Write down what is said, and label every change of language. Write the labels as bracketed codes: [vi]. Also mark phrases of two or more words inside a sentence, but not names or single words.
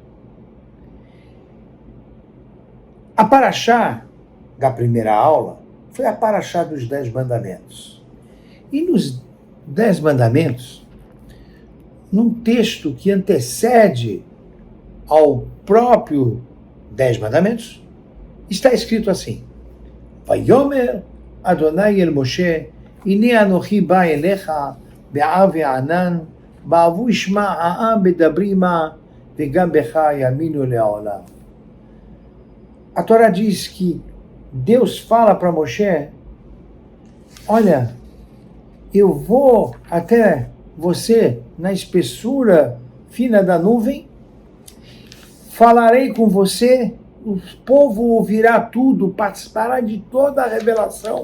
[pt] A Paraxá da primeira aula foi a Paraxá dos 10 Mandamentos. E nos 10 Mandamentos, num texto que antecede ao próprio 10 Mandamentos, está escrito assim: [he] ויאמר אדני אל משה, הנה אנכי בא אליך, בעב וענן, בעבור ישמע העם בדברי עמך, וגם בך יאמינו לעולם. [pt] A Torá diz que Deus fala para Moshe: olha, eu vou até você na espessura fina da nuvem, falarei com você, o povo ouvirá tudo, participará de toda a revelação.